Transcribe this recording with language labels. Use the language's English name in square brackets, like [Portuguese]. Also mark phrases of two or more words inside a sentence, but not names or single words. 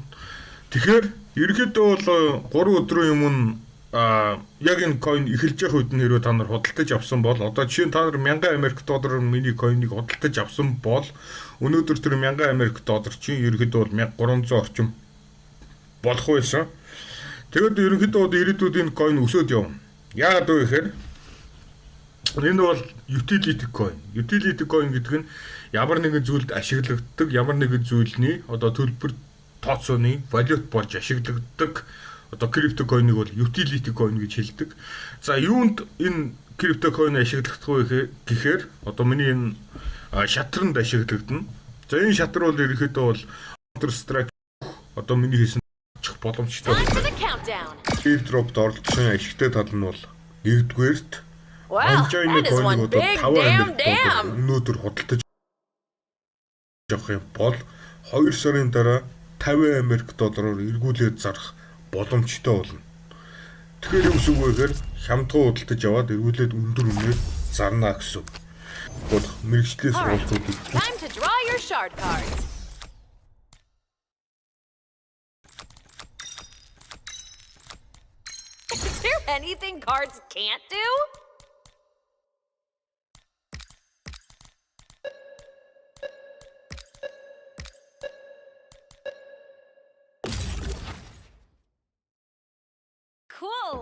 [Mongolian] Тэгэхээр ерөнхийдөө бол 3 өдрийн өмнө яг энэ coin эхэлж явах үед нь хэрвээ та нар худалдаж авсан бол одоо жишээ нь та нар 1000 Америк доллараар миний coin-ыг худалдаж авсан бол өнөөдөр тэр 1000 Америк доллар чинь ерөнхийдөө бол 1300 орчим болох байсан. Тэгэд ерөнхийдөө ирээдүйд энэ coin өсөд явна. Яагаад вэ гэхээр энэ бол [English] utility coin. Utility coin [Mongolian] гэдэг нь ямар нэгэн зүйлд ашиглагддаг, ямар нэгэн зүйлний одоо төлбөр тооцооны валют болж ашиглагддаг одоо крипто койныг бол [English] utility coin [Mongolian] гэж хэлдэг. За юунд энэ крипто койн ашиглагдах вэ гэхээр одоо миний энэ шатранд ашиглагдана. За энэ шатар бол ерөнхийдөө бол Counter Strike одоо миний хийсэн боломжтой байна. Airdrop-д оролцсон ашигтай тал нь бол нэгдүгээрт [English] Wow, [Mongolian] Анжойны [English] that is one [Mongolian] койлыг одоо [English] big [Mongolian] 5 [English] damn [Mongolian] Америк доллар [English] dam. [Mongolian] өнөөдөр худалдаж авах юм бол 2 сарын дараа 50 Америк доллараар эргүүлээд зарах боломжтой болно. Тэгэхээр юу гэсэн үг вэ гэхээр хямдхан худалдаж аваад эргүүлээд өндөр үнээр зарна гэсэн үг. Бодох мэрэгжлийн сургалтуудыг [English] Time to draw your shard cards. Is there anything cards can't do? Cool.